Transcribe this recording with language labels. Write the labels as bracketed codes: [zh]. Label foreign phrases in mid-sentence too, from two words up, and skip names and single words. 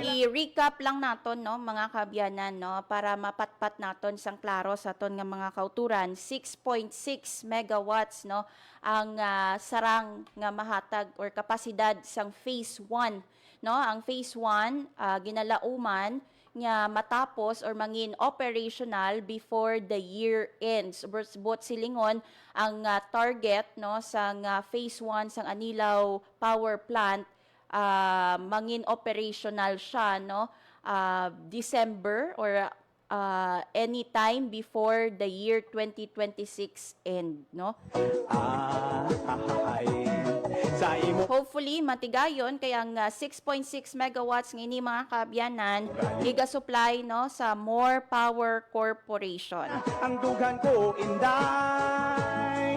[hil] I-recap lang naton, no, mga kabyanan, no, para mapatpat naton sang klaro sa aton nga mga kauturan. 6.6 megawatts, no, ang sarang nga mahatag or kapasidad sang phase 1, no. Ang phase 1 ginalauman nga matapos or mangin operational [en] before the year ends. [hil] Bot silingon ang target, no, sang phase 1 sang Anilao Power Plant, mangin operational siya, no, [en] December or anytime before the year 2026 end, [hil] no? Sa imo Hopefully, matigayon, kaya ang 6.6 megawatts ngini mga kaabyanan, giga-supply no, sa More Power Corporation. ang dugan ko inday.